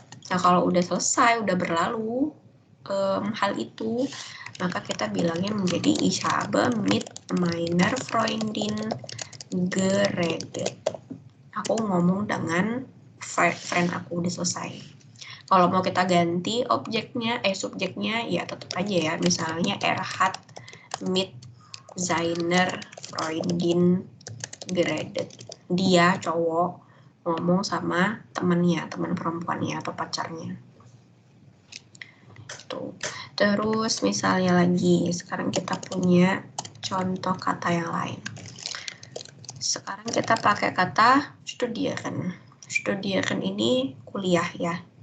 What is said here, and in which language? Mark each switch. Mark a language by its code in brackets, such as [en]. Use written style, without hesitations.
[id] Nah, kalau udah selesai, udah berlalu hal itu, maka kita bilangnya menjadi [de] ich habe mit meiner Freundin geredet. [id] Aku ngomong dengan friend aku, udah selesai. Kalau mau kita ganti subjeknya ya tetap aja ya. [de] Misalnya hat mit seiner Freundin geredet. [id] Dia cowok ngomong sama temannya, teman perempuannya atau pacarnya. Tuh. Terus misalnya lagi, sekarang kita punya contoh kata yang lain. Sekarang kita pakai kata studieren. Studieren ini kuliah ya.